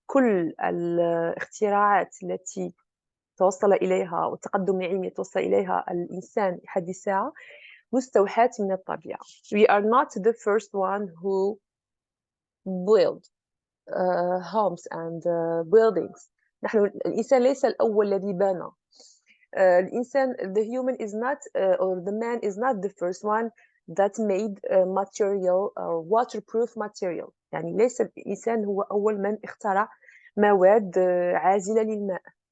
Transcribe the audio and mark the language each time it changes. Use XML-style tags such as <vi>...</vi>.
<ar>كل الاختراعات التي توصل إليها والتقدم العلمي توصل إليها الإنسان لحد الساعة مستوحاة من الطبيعة.</ar> <en>We are not the first one who build homes and buildings.</en> <ar>نحن الإنسان ليس الأول الذي بنى.</ar> <en>الإنسان, the human is not, or the man is not the first one that made material or waterproof material.</en> <ar>يعني ليس الإنسان هو أول من اخترع مواد عازلة للماء.</ar>